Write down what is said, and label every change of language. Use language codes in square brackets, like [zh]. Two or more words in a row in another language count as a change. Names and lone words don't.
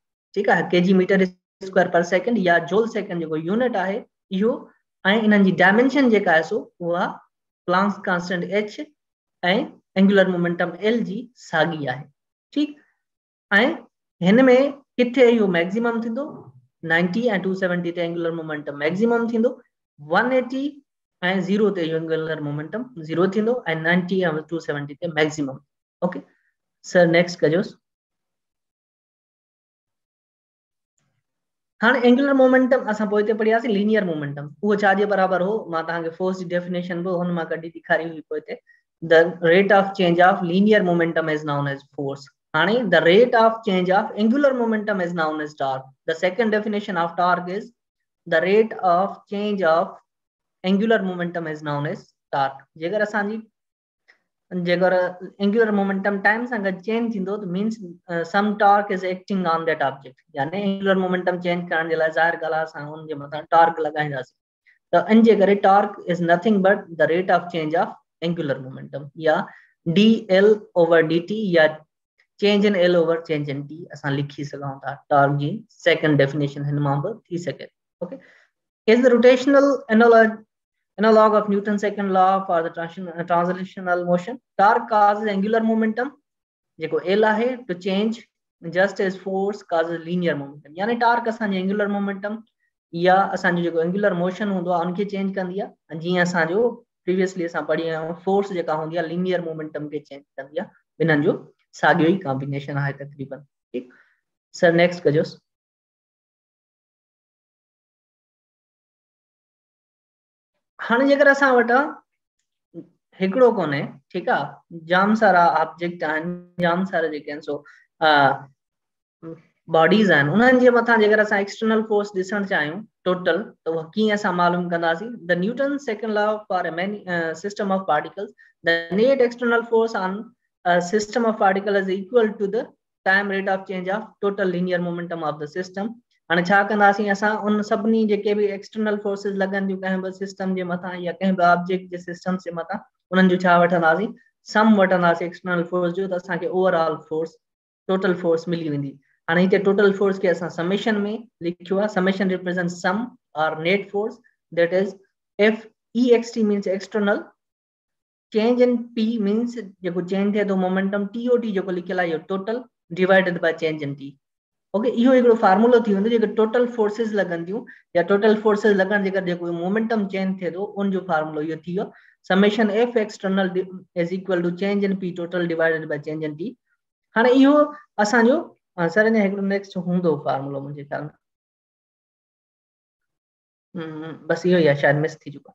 [sd] ठीकु आहे, kg [en] metre square per second [sd] या [en] joule second [sd] जेको यूनिट आहे इहो, ऐं इन्हनि जी डायमेंशन जेका आहे सो उहा [en] Planck's constant h [sd] ऐं [en] angular momentum L [sd] जी साॻी आहे। ठीकु, ऐं हिन में किथे इहो मैक्सिमम थींदो 90 ऐं 270 ते [en] angular momentum maximum [sd] थींदो, 180 ऐं 0 ते [en] angular momentum [sd] 0 थींदो ऐं 90 ऐं 270 ते मैक्सिमम। [en] OK sir, next [sd] कजोसि। हाणे [en] angular momentum [sd] असां पोइ ते पढ़ियासीं [en] linear momentum, [sd] उहो छा जे बराबर हो, मां तव्हांखे फोर्स जी डेफिनेशन बि हुन मां कढी ॾेखारी हुई पोइ ते। [en] The rate of change of linear momentum is known as force. the rate of change of angular momentum is known as torque. The second definition of torque is the rate of change of angular momentum is known as torque. [sd] जेकर असांजी जेकर [en] angular momentum time [sd] सां गॾु चेंज थींदो त [en] means some torque is acting on that object, [sd] यानी [en] angular momentum change [sd] करण जे लाइ ज़ाहिर ॻाल्हि आहे असां उन जे मथां torque लॻाईंदासीं। त इन जे करे [en] torque is nothing but the rate of change of angular momentum या dl over dt या change in L over change in T [sd] असां लिखी सघूं था। टॉर्क जी [en] second definition [sd] हिन मां बि थी सके। [en] ओके, is the rotational analog of Newton's second law for the translational motion. Torque causes angular momentum [sd] जेको L आहे [en] to change just as force causes linear momentum, [sd] यानी टॉर्क असांजे [en] angular momentum [sd] या असांजो जेको [en] angular motion [sd] हूंदो आहे उनखे चेंज कंदी आहे, जीअं असांजो प्रीवियसली असां पढ़ी आहियूं फोर्स जेका हूंदी आहे [en] linear momentum [sd] खे चेंज कंदी आहे। ॿिन्हिनि जो साॻियो ई कॉम्बिनेशन आहे तकरीबन। ठीक [en] sir, next [sd] कजोसि। हाणे जेकर असां वटां हिकिड़ो कोन्हे, ठीकु आहे, जाम सारा ऑब्जेक्ट आहिनि, जाम सारा जेके आहिनि सो बॉडीज़ आहिनि, उन्हनि जे मथां जेकर असां [en] external force [sd] ॾिसणु चाहियूं टोटल त उहो कीअं असां मालूम कंदासीं। [en] The Newton second law for a system of particles, the net external force on system of particle is equal to the time rate of change of total linear momentum of the system. [sd] हाणे छा कंदासीं असां उन सभिनी जेके बि [en] external forces [sd] लॻंदियूं कंहिं बि सिस्टम जे मथां या कंहिं बि ऑब्जेक्ट जे सिस्टम जे मथां, उन्हनि जो छा वठंदासीं, सम वठंदासीं [en] external force [sd] जो, त असांखे [en] overall force total force [sd] मिली वेंदी। हाणे हिते [en] total force [sd] खे असां समेशन में लिखियो आहे, [en] summation represent sum और net force, That is FEXT means external, change in P means [sd] जेको चेंज थिए थो मोमेंटम, TOT जेको लिखियल आहे इहो [en] total divided by change in T. [sd] ओके, इहो हिकिड़ो फार्मूलो थी वेंदो जेको [en] total forces [sd] लॻंदियूं या [en] total forces [sd] लॻण जेकर जेको मोमेंटम चेंज थिए थो उन जो फार्मूलो इहो थी वियो, [en] summation F external is equal to change in P total divided by change in T. [sd] हाणे इहो असांजो सर इन हिकिड़ो नेक्स्ट हूंदो फार्मूलो मुंहिंजे ख्याल में, बस इहो ई आहे, शायद मिस थी चुको।